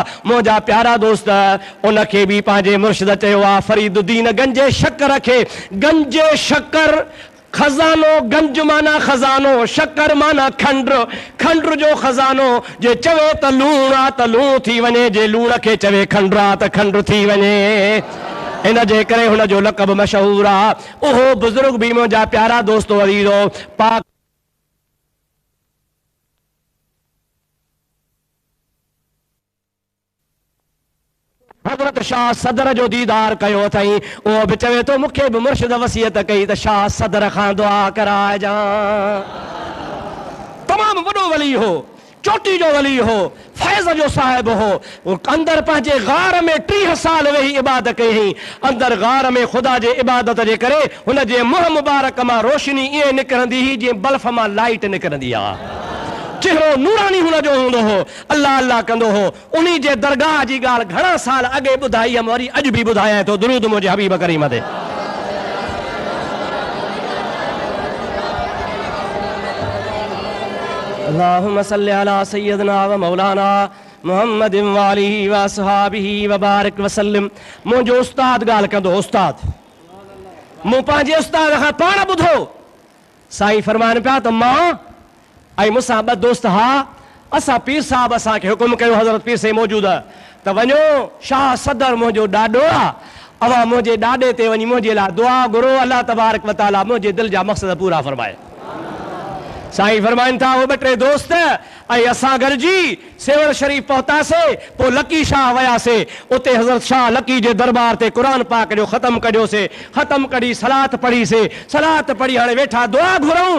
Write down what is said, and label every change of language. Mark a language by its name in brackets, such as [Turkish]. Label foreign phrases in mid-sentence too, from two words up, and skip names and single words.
[Sindhi] मुंहिंजा प्यारा दोस्त, उनखे बि पंहिंजे मुर्शिद चयो आहे फरीदुद्दीन गंजे शक्कर खे। गंजे शक्कर खजानो, गंज माना खजानो, शक्कर माना खंड, खंड जो खजानो। जे चवे त लूण आहे त लूण थी वञे, जे लूण खे चवे खंड आहे त खंड थी वञे। इन जे करे हुन जो लक़ब मशहूर आ। ओहो बुजुर्ग भी मुंहिंजा प्यारा दोस्तो अज़ीज़ो पाक हज़रत शाह सदर जो दीदार कयो अथई। उहो बि चवे थो मूंखे बि मुर्शिद वसियत कई त शाह सदर खां दुआ कराइजां। तमामु वॾो वली हो, चोटी जो वली हो, फैज़ जो साहिब हो। अंदर पंहिंजे गार में 30 साल वेही इबादत कई हुई। अंदर गार में ख़ुदा जे इबादत जे करे हुन जे मुंहुं मुबारक मां रोशनी ईअं निकिरंदी हुई जीअं बल्फ मां लाइट निकिरंदी आहे। चेहरो नूरानी हुन जो हूंदो हो, अल्लाह अल्लाह कंदो हो। उन्हीं जे दरगाह जी ॻाल्हि घणा साल अॻे ॿुधाई है, वरी अॼु बि ॿुधायां थो। दुरूद मुंहिंजे हबीब करीम ते। [Arabic] اللهم صل على سيدنا و مولانا محمد و آله و أصحابه و بارك وسلم. [Sindhi] मुंहिंजो उस्ताद ॻाल्हि कंदो, उस्ताद मूं पंहिंजे उस्ताद खां पाण ॿुधो। साईं फरमाइनि पिया त मां ऐं मूंसां ॿ दोस्त हा, असां पीर साहब असांखे हुकुम कयो, हज़रत पीर से मौजूद आहे त वञो शाह सदर मुंहिंजो ॾाॾो आहे, अवां मुंहिंजे ॾाॾे ते वञी मुंहिंजे लाइ दुआ घुरो, [Arabic] الله تبارك و تعالى [Sindhi] मुंहिंजे दिलि जा मक़सद पूरा फरमाए। साईं फरमाइनि था, उहे 2-3 दोस्त ऐं असां गॾिजी सेवल शरीफ़ पहुतासीं। पोइ लकी शाह वियासीं, उते हज़रत शाह लकी जे दरबार ते क़ुरान पाक जो ख़तम कढियोसीं। ख़तम कढी सलात पढ़ीसीं, सलात पढ़ी हाणे वेठा दुआ घुरऊं।